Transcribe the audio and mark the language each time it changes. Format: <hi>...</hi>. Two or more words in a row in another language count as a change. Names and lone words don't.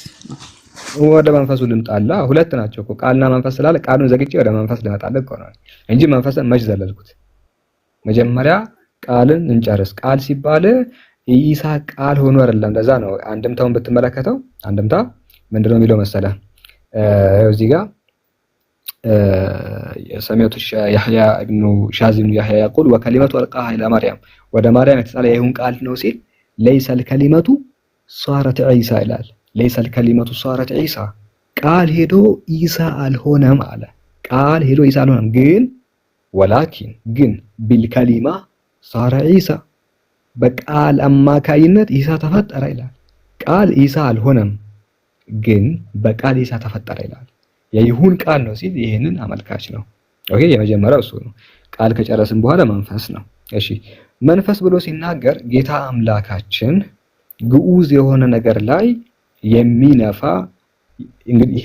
<am>ወደ መንፈሱ ልምጣላ። ሁለት ናቸው እኮ ቃልና መንፈስ ስላለ ቃሉን ዘግቼ ወደ መንፈስ ልመጣልህ እኮ ነው እንጂ መንፈስን መች ዘለልኩት። መጀመሪያ ቃልን እንጨርስ። ቃል ሲባል ኢሳ ቃል ሆኖ አይደለም። ለዛ ነው አንድምታውን ብትመለከተው አንድምታ ምንድነው የሚለው መሰለህ? እዚህ ጋር ሰሚዕቱ ያህያ ኢብኑ ሻዚም ያህያ</am> <ar>يقول وكلمه القاها الى مريم</ar> <am>ወደ ማርያም የተጣለ የይሁን ቃል ነው ሲል</am> <ar>ليس الكلمه صارت عيسى</ar> <am>ይላል።</am> <ar>ليس الكلمه صارت عيسى</ar> <am>ቃል ሄዶ ኢሳ አልሆነም አለ። ቃል ሄዶ ኢሳ አልሆነም ግን ولكن ግን</am> <ar>بالكلمه صار عيسى</ar> <am>በቃል አማካይነት ኢሳ ተፈጠረ ይላል። ቃል ኢሳ አልሆነም ግን በቃል ኢሳ ተፈጠረ ይላል። የይሁን ቃል ነው ሲል ይሄንን አመልካች ነው። ኦኬ የመጀመሪያው እሱ ነው። ቃል ከጨረስን በኋላ መንፈስ ነው። እሺ መንፈስ ብሎ ሲናገር ጌታ አምላካችን ግዑዝ የሆነ ነገር ላይ የሚነፋ እንግዲህ</am>